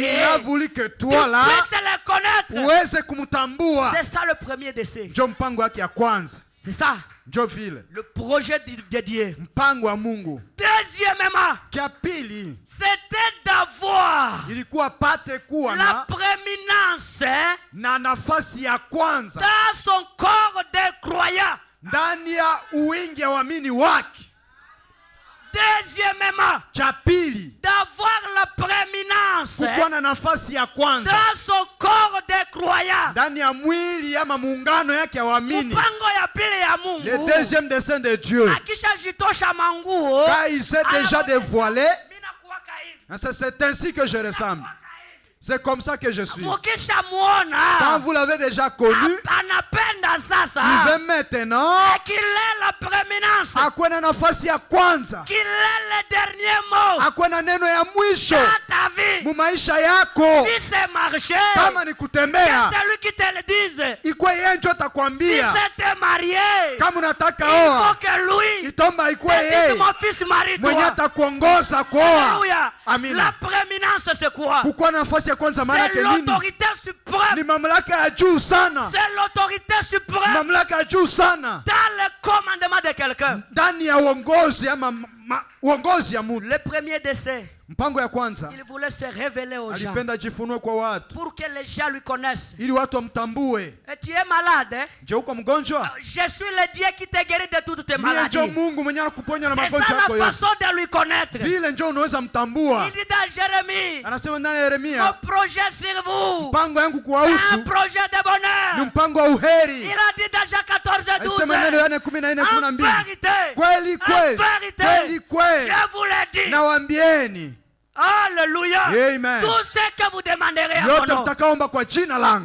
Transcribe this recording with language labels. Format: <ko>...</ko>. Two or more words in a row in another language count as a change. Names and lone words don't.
<sw>wewe</sw> <fr>a voulu que tu toi là puisses le connaître.</fr> <sw>uweze kumtambua.</sw> <fr>C'est ça le premier dessein.</fr> <sw>Ndio mpango wake ya kwanza.</sw> <fr>C'est ça</fr> <sw>Ndio vile</sw> <fr>le projet de Dieu.</fr> <sw>mpango wa Mungu.</sw> <fr>Deuxièmement,</fr> <sw>Kia pili</sw> <fr>c'était d'avoir</fr> <sw>ilikuwa pate kuwa</sw> <fr>la</fr> <sw>na</sw> <fr>prééminence</fr> <sw>na nafasi ya kwanza</sw> <fr>dans son corps des croyants.</fr> <sw>ndani ya uwingi ya waamini wake.</sw> <fr>Deuxièmement,</fr> <sw>Cha pili</sw> <fr>d'avoir la prééminence</fr> <sw>kukuwa na nafasi ya kwanza</sw> <fr>dans son corps des croyants.</fr> <sw>ndani ya mwili ama muungano yake ya waamini. Mpango ya pili ya</sw> <fr>Le</fr> <sw>Mungu</sw> <fr>deuxième dessein de Dieu,</fr> <sw>akishajitosha manguo</sw> <fr>quand il s'est déjà dévoilé,</fr> <sw>mina kuwaka hivi.</sw> <fr>c'est ainsi que je ressemble. C'est comme ça que je suis. Quand</fr> <sw>Mukishamuona</sw> <fr>vous l'avez déjà connu,</fr> <sw>anapenda</sw> <fr>il</fr> <sw>sasa</sw> <fr>veut maintenant qu'il ait la prééminence,</fr> <sw>akuwe na nafasi ya kwanza,</sw> <fr>qu'il ait le dernier mot.</fr> <sw>akuwe na neno ya mwisho.</sw> <fr>Quand ta vie,</fr> <sw>mumaisha yako,</sw> <fr>si c'est marcher,</fr> <sw>kama ni kutembea,</sw> <fr>c'est lui qui te le dise.</fr> <sw>ikuwe yeye ndio</sw> <fr>Si</fr> <sw>atakwambia.</sw> <fr>c'est te marier,</fr> <sw>Kama unataka</sw> <fr>il faut</fr> <sw>oa,</sw> <fr>que lui</fr> <sw>itomba ikuwe</sw> <fr>te dise,</fr> <sw>yeye</sw> <fr>mon fils,</fr> <sw>mwenye</sw> <fr>marie-toi.</fr> <sw>atakuongoza kuoa.</sw> <fr>Alléluia.</fr> <sw>Amina.</sw> <fr>La prééminence, c'est quoi?</fr> <sw>Kukuwa na nafasi ya kwanza maana</sw> <fr>C'est</fr> <sw>yake nini?</sw> <fr>l'autorité</fr> <sw>Ni</sw> <fr>suprême.</fr> <sw>mamlaka ya juu sana,</sw> <fr>C'est l'autorité suprême</fr> <sw>mamlaka ya juu sana</sw> <fr>dans le commandement de quelqu'un.</fr> <sw>ndani ya uongozi ama uongozi ya mtu.</sw> <fr>Le premier décès,</fr> <sw>Mpango ya kwanza,</sw> <fr>il voulait se révéler aux gens</fr> <sw>alipenda jifunue kwa watu</sw> <fr>pour que les gens lui connaissent.</fr> <sw>ili watu wamtambue.</sw> <fr>Et tu es malade, hein?</fr> <sw>Je, uko mgonjwa?</sw> <fr>Je suis le Dieu qui te guérit de toutes tes</fr> <sw>Mie</sw> <fr>maladies.</fr> <sw>njo Mungu mwenye anakuponya na</sw> <fr>C'est</fr> <sw>magonjwa</sw> <fr>ça</fr> <sw>yako</sw> <fr>la</fr> <sw>yote.</sw> <fr>façon de lui connaître.</fr> <sw>Vile njo unaweza mtambua.</sw> <fr>Il dit dans Jérémie,</fr> <sw>Anasema ndani ya</sw> <fr>mon</fr> <sw>Yeremia,</sw> <fr>projet sur vous,</fr> <sw>mpango yangu</sw> <fr>c'est un</fr> <sw>kuwahusu</sw> <fr>projet de</fr> <sw>ni</sw> <fr>bonheur.</fr> <sw>mpango wa uheri.</sw> <fr>Il a dit dans Jean 14 et 12,</fr> <sw>Alisema neno Yohana 14:12.</sw> <fr>en vérité,</fr> <sw>Kweli</sw> <fr>en</fr> <sw>kweli,</sw> <fr>vérité,</fr> <sw>kweli kweli,</sw> <fr>je vous l'ai dit.</fr> <sw>nawaambieni,</sw> <fr>Alléluia.</fr> <sw>Amen.</sw> <fr>Tout ce que vous demanderez à mon</fr> <sw>yote</sw> <fr>nom.</fr> <sw>mtakaomba kwa jina langu.</sw>